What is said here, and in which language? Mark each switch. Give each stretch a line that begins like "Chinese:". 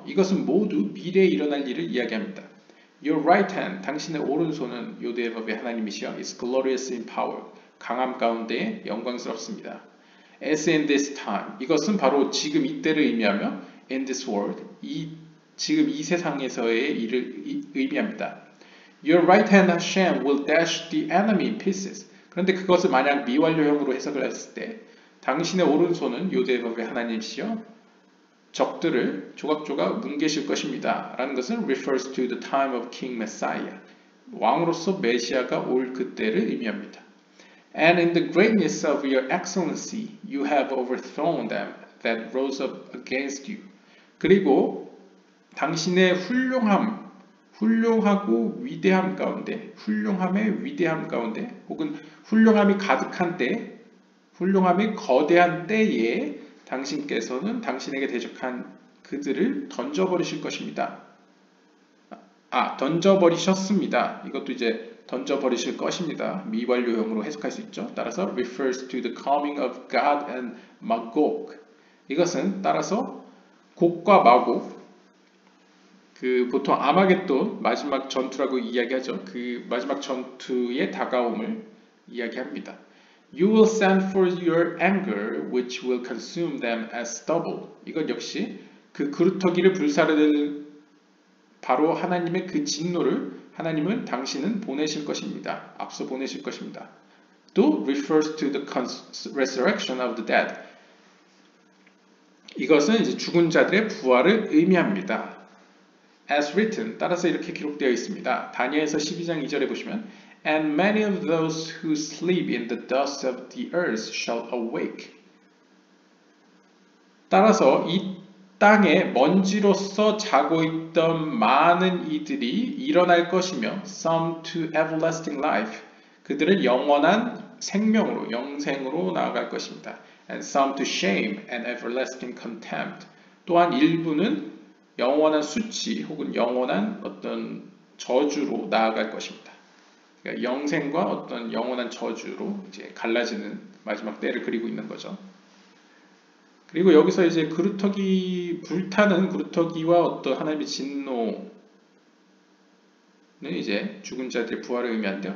Korean: 이것은 모두 미래에 일어날 일을 이야기합니다.
English: Your right hand,
Korean: 당신의 오른손은 요대의 법의 하나님이시여
English: is glorious in power.
Korean: 강함 가운데 영광스럽습니다.
English: As in this time,
Korean: 이것은 바로 지금 이때를 의미하며
English: in this world,
Korean: 지금 이 세상에서의 일을 의미합니다.
English: Your right hand Hashem will dash the enemy in pieces.
Korean: 그런데 그것을 만약 미완료형으로 해석을 했을 때 당신의 오른손은 요대의 법의 하나님이시여 적들을 조각조각 뭉개실 것입니다 라는 것은
English: refers to the time of King Messiah,
Korean: 왕으로서 메시아가 올 그때를 의미합니다.
English: And in the greatness of your excellency you have overthrown them that rose up against you.
Korean: 그리고 당신의 훌륭하고 위대함 가운데, 훌륭함의 위대함 가운데 혹은 훌륭함이 가득한 때, 훌륭함이 거대한 때에 당신께서는 당신에게 대적한 그들을 던져버리실 것입니다. 던져버리셨습니다. 이것도 이제 던져버리실 것입니다. 미완료형으로 해석할 수 있죠. 따라서
English: refers to the coming of God and Magog.
Korean: 이것은 따라서 곡과 마곡, 보통 아마겟돈 마지막 전투라고 이야기하죠. 그 마지막 전투의 다가옴을 이야기합니다.
English: You will send for your anger, which will consume them as stubble.
Korean: 이건 역시 그 그루터기를 불사를 바로 하나님의 그 진노를 하나님은 당신은 보내실 것입니다. 앞서 보내실 것입니다. 또
English: refers to the resurrection of the dead.
Korean: 이것은 이제 죽은 자들의 부활을 의미합니다.
English: As written,
Korean: 따라서 이렇게 기록되어 있습니다. 다니엘서 12장 2절에 보시면
English: And many of those who sleep in the dust of the earth shall awake.
Korean: 따라서 이 땅에 먼지로서 자고 있던 많은 이들이 일어날 것이며
English: some to everlasting life.
Korean: 그들은 영원한 생명으로, 영생으로 나아갈 것입니다.
English: And some to shame and everlasting contempt.
Korean: 또한 일부는 영원한 수치 혹은 영원한 어떤 저주로 나아갈 것입니다. 그러니까 영생과 어떤 영원한 저주로 이제 갈라지는 마지막 때를 그리고 있는 거죠. 그리고 여기서 이제 그루터기, 불타는 그루터기와 어떤 하나님의 진노는 이제 죽은 자들의 부활을 의미하는데요.